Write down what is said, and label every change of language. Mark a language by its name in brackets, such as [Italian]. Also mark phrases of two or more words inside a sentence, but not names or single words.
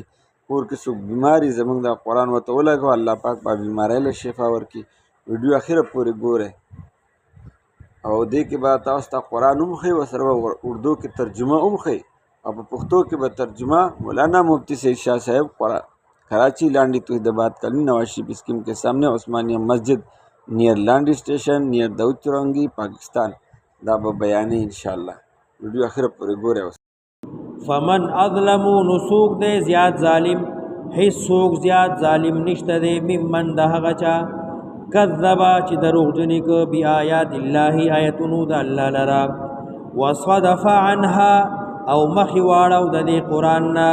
[Pashto] کور کې څوک بیماري زمونږ د قرآن ورته ولګوه، الله پاک په بیمارۍ له شفا ورکړي. ویډیو اخره پورې ګورئ او دې کې به تاسو ته قرآن هم ښایي، ورسره به اردو کې ترجمه هم ښایي، او په پښتو کې به ترجمه مولانا مفتی سعید شاه صاحب کراچی لانڈی توحیدآباد کالونی نواز شریف اسکیم [Urdu] کے سامنے [Pashto] عثمانیہ مسجد نیئر لانڈی اسٹیشن نیئر داؤد چورنگی پاکستان دا به بیانې انشاءالله. ویډیو اخره پورې ګورئ. [Arabic] فمن اظلم [Pashto] نسوک دے زیاد ظالم، هیڅ څوک زیاد ظالم نشته دی ممن د هغه چا کذبا چې دروغجنې که [Arabic] بآیات الله [Pashto] آیتونو د الله لره، [Arabic] وصدف عنها [Pashto] او مخې واړو د دې قرآن نه.